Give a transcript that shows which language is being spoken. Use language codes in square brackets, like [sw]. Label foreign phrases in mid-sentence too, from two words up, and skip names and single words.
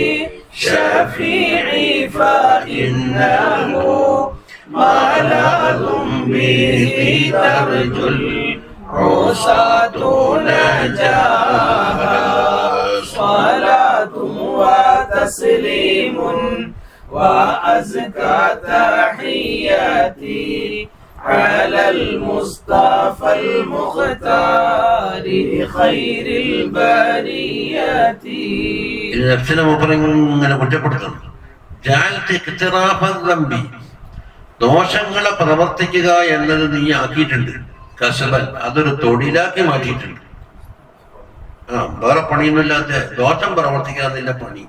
[ar] شفيعي فإنه ملاذ به ترجو العصاة نجاها صلاة وتسليم وأزكى تحياتي على المصطفى المختار خير البريات. [ml] നഫ്സിനെ മൂപ്പറിങ്ങനെ കുറ്റപ്പെടുത്തുന്നു. ദോഷങ്ങളെ പ്രവർത്തിക്കുക എന്നത് നീ ആക്കിയിട്ടുണ്ട്. കസബൻ, അതൊരു തൊഴിലാക്കി മാറ്റിയിട്ടുണ്ട്. വേറെ പണിയൊന്നുമില്ലാത്ത ദോഷം പ്രവർത്തിക്കുക നിന്റെ പണി.